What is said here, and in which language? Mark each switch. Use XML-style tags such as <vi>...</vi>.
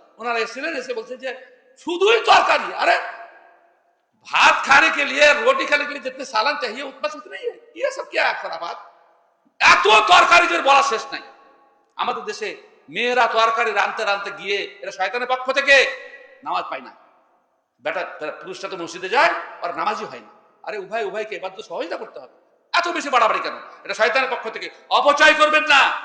<bn>ওনারা এসেছিলেন, এসে বলছে যে শুধুই তরকারি।</bn> <hi>আরে भात खाने के लिए, रोटी खाने के लिए जितने सालन चाहिए बस उतने ही है। ये सब क्या है खराबात?</hi> <bn>এত তরকারিদের বলা শেষ নাই। আমাদের দেশে মেয়েরা তরকারি রাঁধতে রাঁধতে গিয়ে এটা শয়তানের পক্ষ থেকে নামাজ পায় না। বেটা পুরুষটা তো মসজিদে যায় আর নামাজই হয় না। আরে উভয়কে এবার তো সহযোগিতা করতে হবে, এত বেশি বাড়াবাড়ি কেন? এটা শয়তানের পক্ষ থেকে। অপচয় করবেন না।</bn>